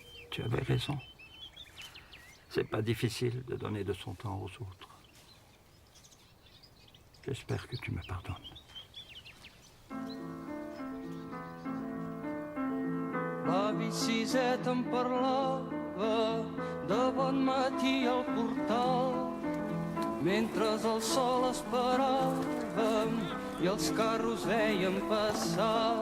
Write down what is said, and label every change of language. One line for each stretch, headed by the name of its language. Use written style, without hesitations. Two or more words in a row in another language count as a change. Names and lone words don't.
French: Tu avais raison. C'est pas difficile de donner de son temps aux autres. J'espère que tu me pardonnes.
Catalan: L'avi Siset em parlava de bon matí al portal, mentre el sol esperàvem i els carros veiem passar.